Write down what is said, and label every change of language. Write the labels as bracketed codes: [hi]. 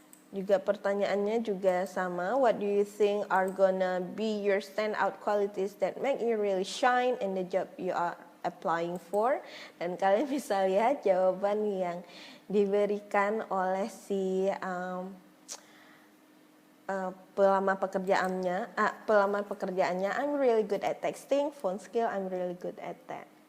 [id] Juga pertanyaannya juga sama. [en] What do you think are gonna be your standout qualities that make you really shine in the job you are applying for? [id] Dan kalian bisa lihat jawaban yang diberikan oleh si pelamar pekerjaannya. [en] I'm really good at texting, phone skill, I'm really good at that.